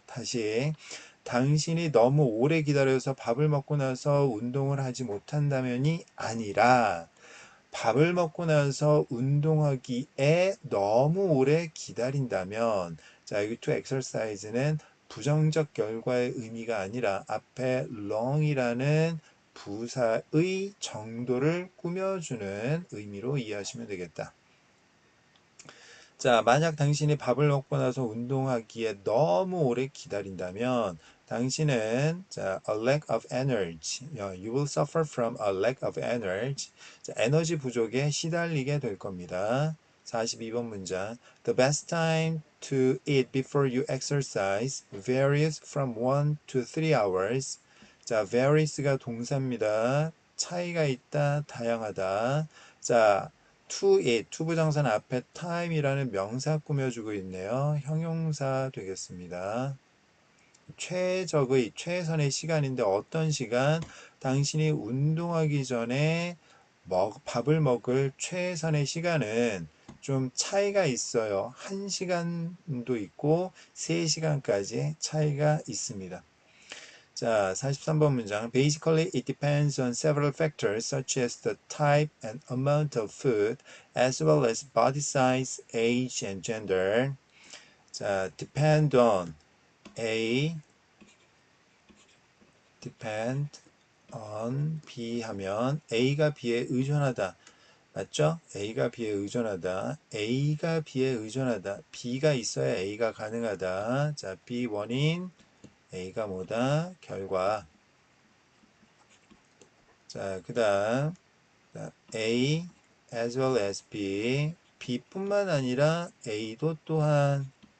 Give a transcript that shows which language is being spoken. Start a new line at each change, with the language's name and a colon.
Korean: 다시 당신이 너무 오래 기다려서 밥을 먹고 나서 운동을 하지 못한다면이 아니라 밥을 먹고 나서 운동하기에 너무 오래 기다린다면 자 여기
English: to exercise
Korean: 는 부정적 결과의 의미가 아니라 앞에 long이라는 부사의 정도를 꾸며주는 의미로 이해하시면 되겠다. 자, 만약 당신이 밥을 먹고 나서 운동하기에 너무 오래 기다린다면 당신은 자,
English: a lack of energy. You will suffer from a lack of energy.
Korean: 자, 에너지 부족에 시달리게 될 겁니다. 42번 문장.
English: The best time to eat before you exercise varies from 1 to 3 hours.
Korean: 자, varies가 동사입니다. 차이가 있다, 다양하다. 자, to it, to 부정사는 앞에 time이라는 명사 꾸며주고 있네요. 형용사 되겠습니다. 최적의, 최선의 시간인데 어떤 시간? 당신이 운동하기 전에 밥을 먹을 최선의 시간은 좀 차이가 있어요. 1시간도 있고 3시간까지 차이가 있습니다. 자, 43번 문장.
English: Basically, it depends on several factors such as the type and amount of food, as well as body size, age, and gender.
Korean: 자,
English: depend on A, depend on B
Korean: 하면 A가 B에 의존하다. 맞죠? A가 B에 의존하다. A가 B에 의존하다. B가 있어야 A가 가능하다. 자, B 원인, A가 뭐다? 결과. 자, 그 다음
English: A as well as B,
Korean: B뿐만 아니라 A도 또한.